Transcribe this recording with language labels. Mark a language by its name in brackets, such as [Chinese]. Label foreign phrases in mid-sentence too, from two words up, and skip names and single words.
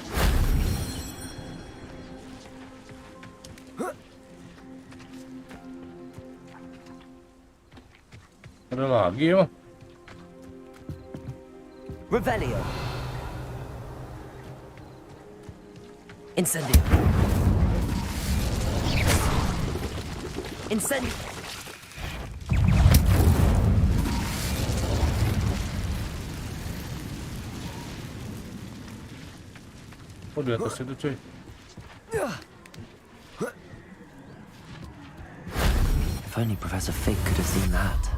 [Indonesian] Ada lagi ya, Bang? Revelio. Incendio. Incendio. Oh, di atas itu, cuy. [English] If only Professor Fig could have seen that.